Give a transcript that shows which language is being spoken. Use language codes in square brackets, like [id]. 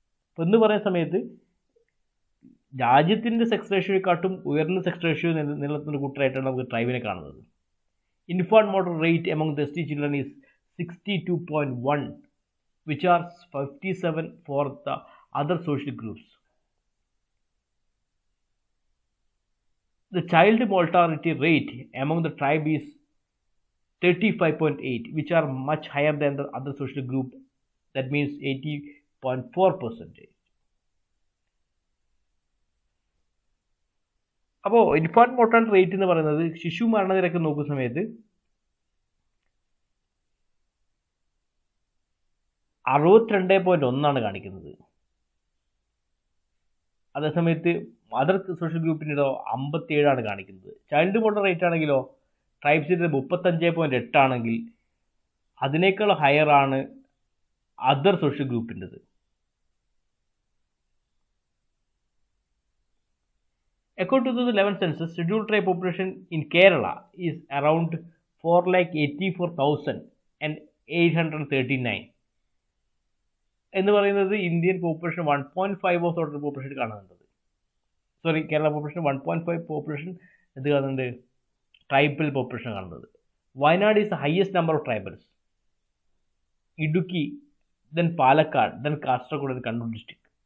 [ml] അപ്പോൾ എന്ന് പറയുന്ന സമയത്ത് രാജ്യത്തിൻ്റെ സെക്സ് റേഷ്യോയെക്കാട്ടും ഉയർന്ന സെക്സ് റേഷ്യോ നിലനിർത്തുന്ന കൂട്ടരായിട്ടാണ് നമുക്ക് ട്രൈബിനെ കാണുന്നത്. [en] Infant mortal rate among the S T children is 62.1, which are 57 for the other social groups. The child mortality rate among the tribe is 35.8, which are much higher than the other social group. That means 80.4%. [ml] അപ്പോൾ infant mortality rate എന്ന് പറയുന്നത് ശിശു മരണനിരക്ക് നോക്കുന്ന സമയത്ത് 62.1 കാണിക്കുന്നത്. അതേസമയത്ത് other social ഗ്രൂപ്പിൻ്റെ 57 കാണിക്കുന്നത്. ചൈൽഡ് മോർട്ടൽ റേറ്റ് ആണെങ്കിലോ ട്രൈബ്സിൻ്റെ 35.8 ആണെങ്കിൽ അതിനേക്കാൾ ഹയർ ആണ് other social ഗ്രൂപ്പിൻ്റെത്. [en] According to the 2011 census, scheduled tribe population in Kerala is around 484,839. [ml] എന്ന് പറയുന്നത് Indian population 1.5 of total population കാണുന്നുണ്ട്. സോറി, കേരള പോപ്പുലേഷൻ 1.5 പോപ്പുലേഷൻ എന്ത് കാണുന്നുണ്ട്? ട്രൈബൽ പോപ്പുലേഷൻ കാണുന്നത്. [en] Wayanad is the highest number of tribals. Idukki, then Palakkad, then Kasaragod, then Kannur district.